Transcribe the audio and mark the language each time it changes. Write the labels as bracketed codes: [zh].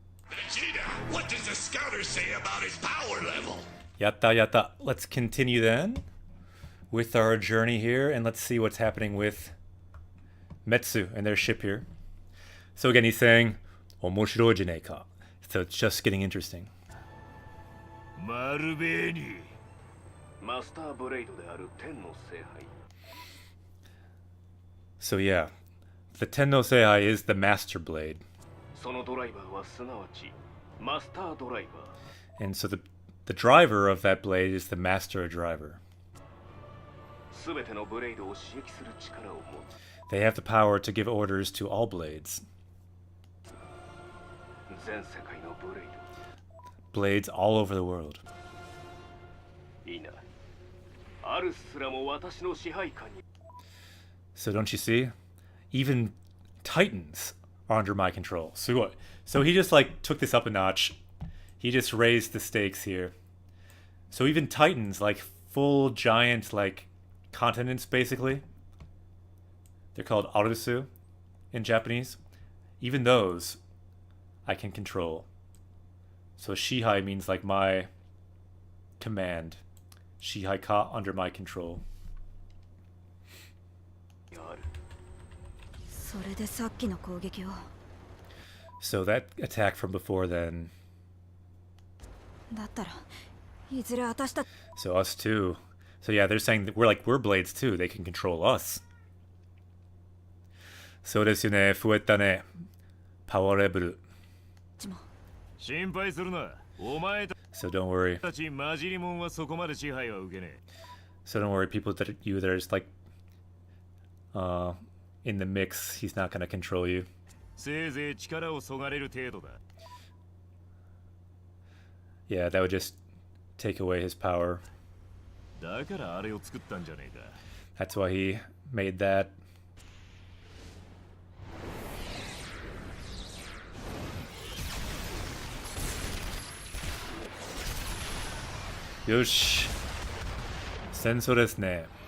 [en] Vegeta, what does the scouter say about his power level? [ja] Yatta, yatta. [en] Let's continue then with our journey here, and let's see what's happening with Metsu and their ship here. So again, he's saying, [ja] "Omoshiroi janei ka." [en] So it's just getting interesting. [ja] マルベーニマスターブレイドである天の聖杯 [en] So yeah, the Tenno Seihai is the Master Blade. [ja] そのドライバーはすなわちマスタードライバー [en] And so the driver of that blade is the Master Driver. [ja] すべてのブレイドを刺激する力を持つ [en] They have the power to give orders to all blades. [ja] 全世界のブレイ [en] Blades all over the world. [ja] ドいいなアルスすらも私の支配下に [en] So don't you see? Even Titans are under my control. Sugoi. So he just like took this up a notch. He just raised the stakes here. So even Titans, like full giant like continents basically. They're called Arusu in Japanese. Even those I can control. So Shihai means like my command. Shihai ka, under my control. [ja] あるそれでさっきの攻撃を [en] So that attack from before then. [ja] だったらいずれ私た [en] So us too. So yeah, they're saying that we're blades too. They can control us. [ja] So desu ne, fueta ne. [en] Power level. [ja] ちも心配するなお前 [en] So don't worry. [ja] たちマジリモンはそこまで支配は受けねえ [en] So don't worry, people that are just like in the mix, he's not gonna control you. [ja] せいぜい力をそがれる程度だ [en] Yeah, that would just take away his power. [ja] だからあれを作ったんじゃねえか [en] That's why he made that. [ja] Yosh. Senso desu ne.